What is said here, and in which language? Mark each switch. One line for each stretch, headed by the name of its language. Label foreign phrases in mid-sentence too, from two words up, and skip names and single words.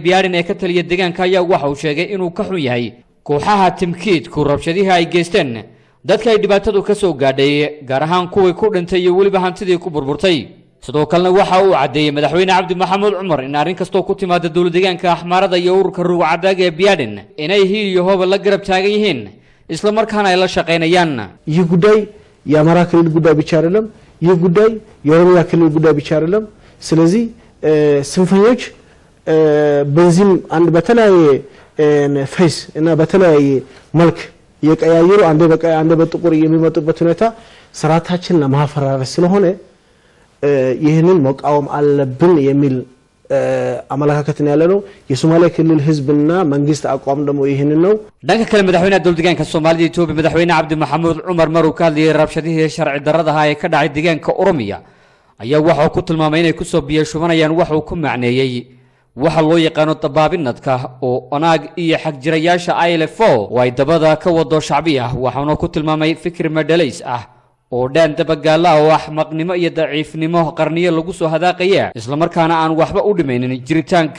Somali: biyaarin ee ka taliya deegaanka ayaa waxa uu sheegay inuu ka xun yahay kooxaha timkiidku rabshadihii ay geysteen dadka ay dhibaatadu ka soo gaadhay gaar ahaan kuwii ku dhintay iyo weliba hantidii ku burburtay sidoo kalena waxa uu cadeeyay madaxweyne Cabdi Maxamed Cumar in arrin kastoo ku timaada dowladdeegaanka Axmarada iyo ururka rugcadaaga ee biyaarin inay hiil iyo hoob la garab taagan yihiin isla markaana ay la shaqeynayaan
Amharic: ይህ ጉዳይ የአማራ ክልል ጉዳይ ብቻ አይደለም ይህ ጉዳይ የኦሮሚያ ክልል ጉዳይ ብቻ አይደለም ስለዚህ ስንፈኞች በዚህም አንድ በተለያየ ፌስ እና በተለያየ መልክ የቀያየሩ አንደ በቀይ አንደ በጥቁር የሚመጡበት ሁኔታ ስራታችን ለማፈራረስ ስለሆነ ይሄንን መቃወም አለብን የሚል አመለካከት ነው ያለው የሶማሊያ ክልል ህዝብና መንግስት አቋም ደግሞ ይሄንን ነው
Somali: dhanka kale madaxweynaha dowladdeegaanka Soomaalida Itoobiya madaxweyne Cabdi Maxamed Cumar maruu ka hadlayay rabshadihii sharci darrada ah ee ka dhacay deegaanka Oromiya ayaa waxa uu ku tilmaamay inay ku soo biyo shubanayaan waxa uu ku macneeyay waxa loo yaqaan tabaabinadka oo anaag iyo xaq jirayaasha ILFO way dabada ka wado shacbiga waxaana ku tilmaamay fikir madalays ah oo dhan dabagaala oo axmaqnimo iyo daciifnimo qarniyo lagu soo hadaaqaya isla markaana aan waxba u dhimaynin jiritaanka